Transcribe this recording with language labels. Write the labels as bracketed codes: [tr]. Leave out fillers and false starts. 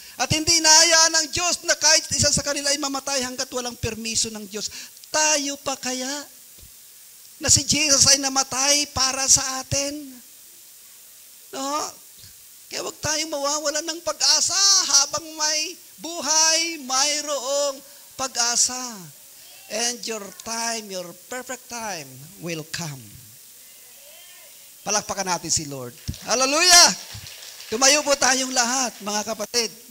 [tl] At hindi inaayaan ng Diyos na kahit isa sa kanila ay mamatay hanggat walang permiso ng Diyos. Tayo pa kaya na si Jesus ay namatay para sa atin? No? Kaya huwag tayong mawawalan ng pag-asa habang may buhay, mayroong pag-asa. [en] And your time, your perfect time will come. [tl] Palakpakan natin si Lord. Hallelujah! Tumayo po tayong lahat, mga kapatid.